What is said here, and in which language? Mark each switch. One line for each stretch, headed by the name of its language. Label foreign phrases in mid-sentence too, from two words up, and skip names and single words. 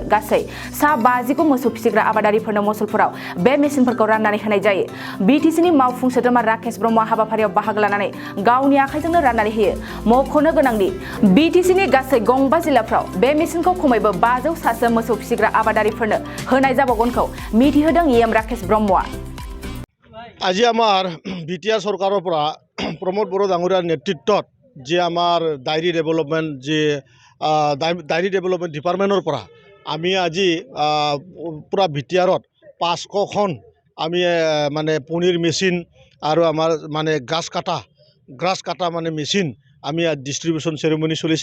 Bodo: गासै सा 50 मोसौ फिसिग्रा आबादारिफोरनो मसलपुराव बे मेसिनफोरखौ राननानै होनाय जायो। बिटिसिनि मावफुं सोद्रोमा राकेश ब्रह्मआ हाबाफारियाव बाहागो लानानै गावनि आखाइजोंनो राननानै होयो। मख'नो गोनांदि बिटिसिनि गासै गंबा जिल्लाफ्राव बे मेसिनखौ खमैबो 500 सासो मोसौ फिसिग्रा आबादारिफोरनो होनाय जाबावगोनखौ मिथिहोदों इएम राकेश ब्रह्मआ।
Assamese: আজি আমাৰ বিটিআৰ চৰকাৰৰ পৰা প্ৰমোদ বড়ো ডাঙৰীয়াৰ নেতৃত্বত যে আমাৰ
English: dairy development departmentৰ
Assamese: পৰা আমি আজি পুৰা বিটিআৰত 500খন আমি মানে পনীৰ মেচিন আৰু আমাৰ মানে গ্ৰাছ কাটা মানে মেচিন আমি
English: distribution ceremony
Assamese: চলিছে।